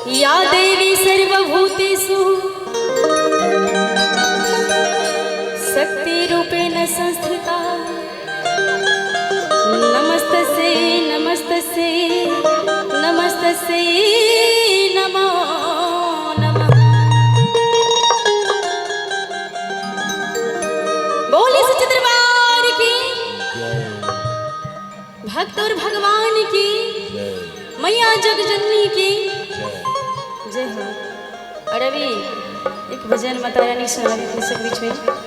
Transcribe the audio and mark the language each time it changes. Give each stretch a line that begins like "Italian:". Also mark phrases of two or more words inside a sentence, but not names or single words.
Sanskrit: या देवी सर्वभूतेषु शक्तिरूपेण संस्थिता नमस्तस्यै नमस्तस्यै नमस्तस्यै नमो नमः।
Hindi: बोले सच्चे दरबार की, भक्त और भगवान की, मैया जगजननी की जय हो। और अभी एक भजन माता रानी सुना रही सब बीच में।